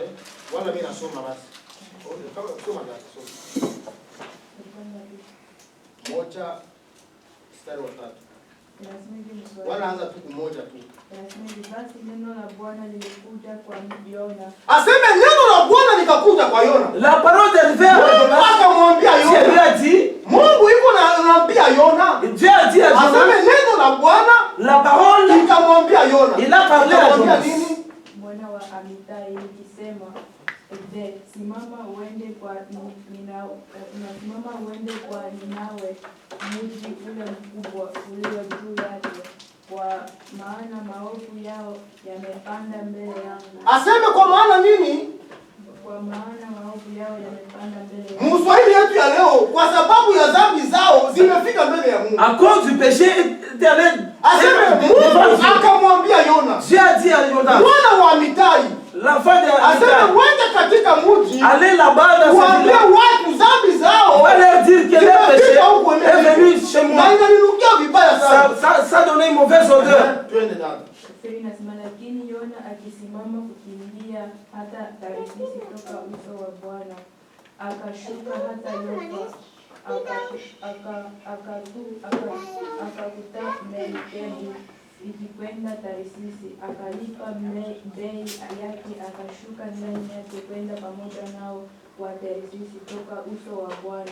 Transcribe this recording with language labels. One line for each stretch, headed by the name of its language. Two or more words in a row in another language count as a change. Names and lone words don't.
Swahili: Wala mimi nasoma basi. Kama soma basi. Moja mstari wa 3. Wala anza tu kumoja tu. Aseme neno la Bwana likakuja kwa Yona.
French: La parole de Dieu
Swahili: akamwambia Yona.
French: Dieu a dit,
Swahili: Mungu yuko anaambia Yona.
French: Dieu a dit à Jonas.
Swahili: Aseme neno la Bwana,
French: la parole
Swahili: ikamwambia Yona.
French: Il a parlé à Jonas.
Swahili: Mwana wa Amitai ikisema, simama uende kwa Ninawe, mji ule mkubwa ulio juu yake, kwa maana maovu yao yamepanda mbele yangu. Aseme kwa maana nini? Kwa maana maovu yao yamepanda mbele yangu. Mswahili yetu ya leo, kwa sababu ya dhambi zao zimefika mbele ya Mungu.
French: À cause du péché éternel.
Swahili: Aseme Mungu akamwambia Yona.
French: Dieu a dit à Jonas.
Swahili: Mwana wa Amitai.
French: L'enfant de
Swahili: Aseme wende katika mji.
French: Allez là-bas dans ce village.
Swahili: Watu dhambi zao.
French: Va leur dire que le péché est venu chez moi.
Swahili: Na inaninukia vibaya sana.
French: Ça donne une mauvaise odeur.
Swahili: Lakini Yona akisimama kukimbia hata Tarsisi toka uso wa Bwana, akashuka hata Yopa, akakuta Merikebu ikikwenda Tarsisi, akalipa bei yake, akashuka ndani yake kwenda pamoja nao wa Tarsisi toka uso wa Bwana.